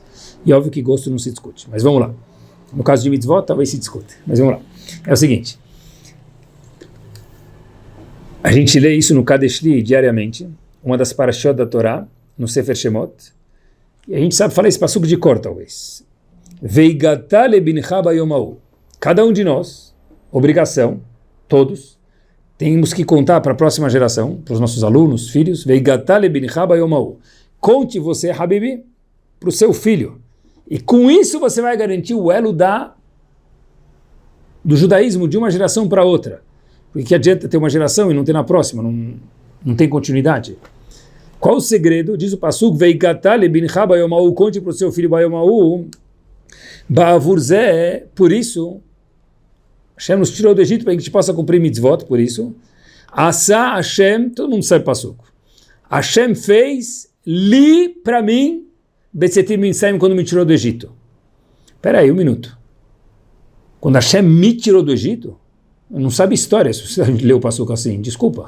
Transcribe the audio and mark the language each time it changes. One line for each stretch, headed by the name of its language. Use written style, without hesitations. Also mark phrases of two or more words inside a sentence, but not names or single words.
Portuguese: E óbvio que gosto não se discute, mas vamos lá. No caso de mitzvot, talvez se discute, mas vamos lá. É o seguinte, a gente lê isso no Kadeshli diariamente, uma das parashot da Torá, no
Hebrew: ספר שמות,
Portuguese: e a gente sabe falar esse passuco de cor, talvez.
Hebrew: והגדת לבנך ביום ההוא.
Portuguese: Cada um de nós, obrigação, todos, temos que contar para a próxima geração, para os nossos alunos, filhos,
Hebrew: והגדת לבנך ביום ההוא.
Portuguese: Conte você, Habibi, para o seu filho. E com isso você vai garantir o elo do judaísmo de uma geração para outra. Porque que adianta ter uma geração e não ter na próxima? Não tem continuidade. Qual o segredo? Diz o Pasuk,
Hebrew: והגדת לבנך ביום ההוא,
Portuguese: conte para o seu filho
Hebrew: ביום ההוא בעבור זה,
Portuguese: por isso, Hashem nos tirou do Egito para que a gente possa cumprir mitzvot, por isso.
Hebrew: עשה השם,
Portuguese: todo mundo sabe Pasuk. Hashem fez li para mim,
Hebrew: בצאתי ממצרים,
Portuguese: quando me tirou do Egito. Espera aí, um minuto. Quando Hashem me tirou do Egito, eu não sabe história se você leu o Pasuk assim, desculpa.